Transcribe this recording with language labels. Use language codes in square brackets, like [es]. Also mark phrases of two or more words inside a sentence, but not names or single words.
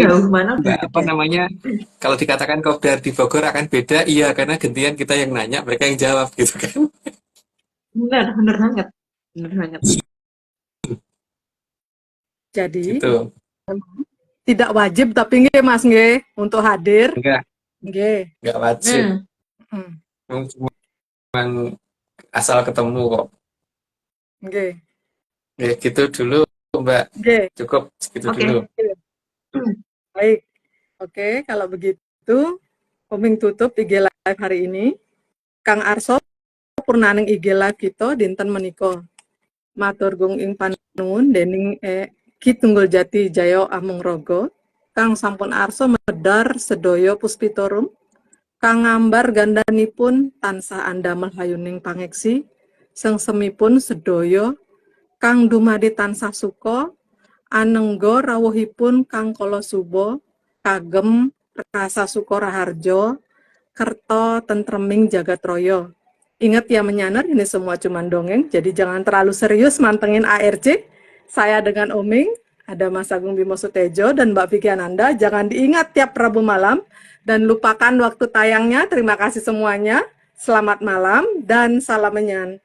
[id] Sejauh mana udah Mbak apa ada. namanya? Kalau dikatakan kopdar di Bogor akan beda, iya karena gantian kita yang nanya, mereka yang jawab gitu kan. Benar, benar banget. Benar banget. Jadi Gitu. tidak wajib tapi nggih Mas nggih untuk hadir. Enggak, Nggih. enggak wajib. Hmm. Hmm. Cuma asal ketemu kok. Nggih. Ya, gitu dulu Mbak. Nggih. Cukup segitu Oke. dulu. Baik. Oke, kalau begitu Oming tutup IG live hari ini. [jv] Kang Arso purnaning IG live kita dinten menika. Matur gung ing panuwun dening Ki Tunggul Jati Jaya Amung Raga. Kang sampun arsa medar sedaya puspitorum. Kang ngambar gandanipun tansah andamel hayuning pangeksi. Sengsemipun sedaya kang dumadi tansah suka anengga rawuhipun kang kala suba kagem rasa suka raharja kerto tentreming jagat raya. [id] Ingat ya menyanar, ini semua cuma dongeng, jadi jangan terlalu serius mantengin ARC. Saya dengan Oming, ada Mas Agung Bimo Sutejo dan Mbak Vicky Ananda. Jangan diingat tiap Rabu malam dan lupakan waktu tayangnya. Terima kasih semuanya. Selamat malam dan salam menyan.